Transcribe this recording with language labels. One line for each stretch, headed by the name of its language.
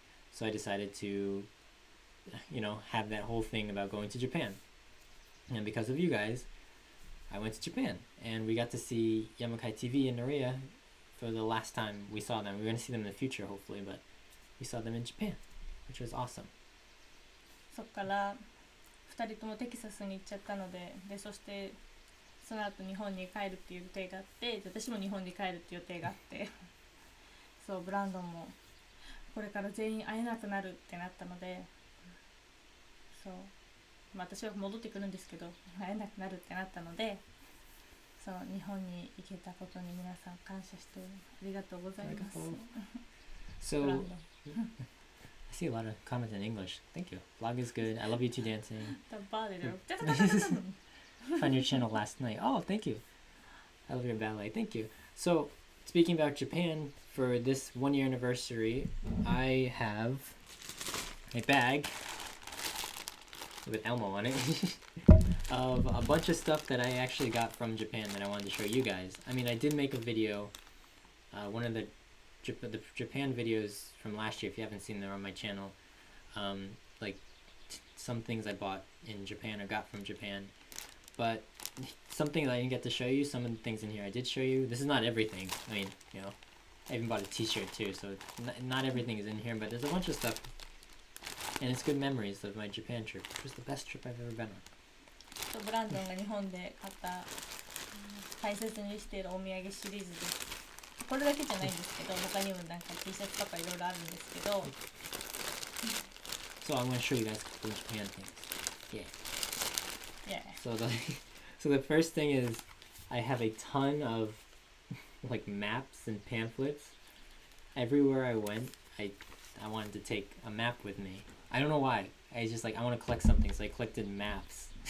English: So I decided to, have that whole thing about going to Japan. And because of you guys, I went to Japan. And we got to see Yamakai TV and Noriya for the last time we saw them. We're going to see them in the future, hopefully, but we saw them in Japan, which was awesome.
Japanese: そっから2人ともテキサスに行っちゃったので、そしてその後日本に帰るっていう予定があって、私も日本に帰るっていう予定があってそう、ブランドンもこれから全員会えなくなるってなったので、そう、私は戻ってくるんですけど会えなくなるってなったので、そう日本に行けたことに皆さん感謝してありがとうございます。ブラン
English: So
Japanese: ドン
English: I see a lot of comments in English. Thank you. Vlog is good. I love you two dancing. Found your channel last night. Oh, thank you. I love your ballet. Thank you. So, speaking about Japan, for this 1 year anniversary, I have a bag with Elmo on it of a bunch of stuff that I actually got from Japan that I wanted to show you guys. I mean, I did make a video, one of the Japan videos from last year, if you haven't seen them on my channel, like some things I bought in Japan or got from Japan, but some things I didn't get to show you, some of the things in here I did show you. This is not everything. I mean, I even bought a t-shirt too, so not everything is in here, but there's a bunch of stuff, and it's good memories of my Japan trip, which was the best trip I've ever been on.
Japanese: ブランドンが日本で買った大切にしているお土産シリーズです。これだけじゃないんですけど、他にもなんか T シャツとかいろいろあるんですけど。
English: So I'm going to show you guys a couple of Japan things. Yeah. So the first thing is I have a ton of like maps and pamphlets. Everywhere I went, I wanted to take a map with me. I don't know why. I just I want to collect something, so I collected maps.